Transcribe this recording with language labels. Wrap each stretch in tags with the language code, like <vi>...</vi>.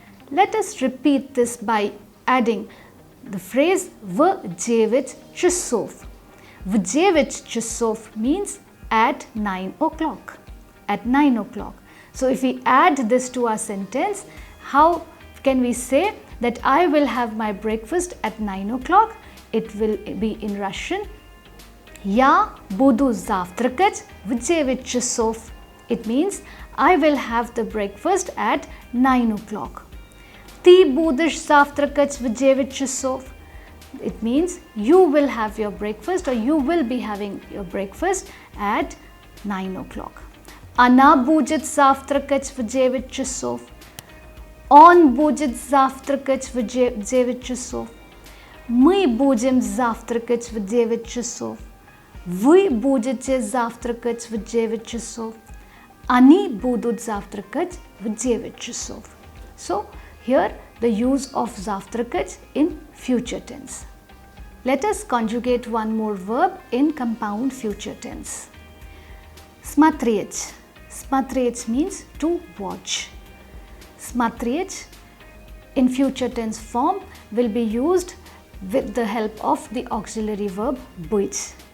<en>Let us repeat this by adding the phrase</en> <ru>в 9 часов. В 9 часов</ru> <en>means at 9 o'clock. At 9 o'clock. So if we add this to our sentence, how can we say that I will have my breakfast at 9 o'clock? It will be in Russian.</en> <ru>Я буду завтракать в 9 часов.</ru> <en>It means I will have the breakfast at 9 o'clock.</en> <ru>Ты будешь завтракать в 9 часов.</ru> <en>It means you will have your breakfast or you will be having your breakfast at 9 o'clock.</en> <ru>Она будет завтракать в 9 часов. Он будет завтракать в 9 часов. Мы будем завтракать в 9 часов. Вы будете завтракать в 9 часов. Они будут завтракать в 9 часов.</ru> <en>So, here the use of завтракать in future tense. Let us conjugate one more verb in compound future tense.</en> <ru>Смотреть.</ru> <en>Смотреть means to watch. Смотреть in future tense form will be used with the help of the auxiliary verb быть.</en>